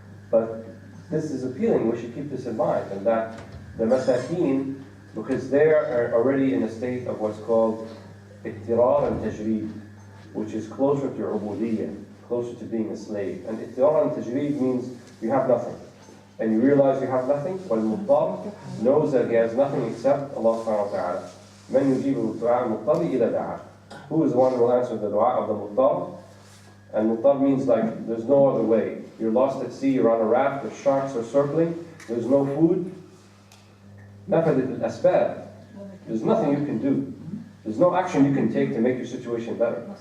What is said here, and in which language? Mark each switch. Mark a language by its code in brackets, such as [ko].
[en] But this is appealing, we should keep this in mind, and that the Masakin, because they are already in a state of what's called Ittirar and Tajreed, which is closer to Ubudiyyah, closer to being a slave. And Ittirar and Tajreed means you have nothing. And you realize you have nothing, Wal-Muttar knows that he has nothing except Allah subhanahu wa ta'ala. [ar] من يجيب الدعاء المضطر إذا دعاه. [en] Who is the one who will answer the dua of the Muttar? And Muttar means like there's no other way. You're lost at sea, you're on a raft, the sharks are circling, there's no food. [ar] نفذت الأسباب. [en] There's nothing you can do. There's no action you can take to make your situation better.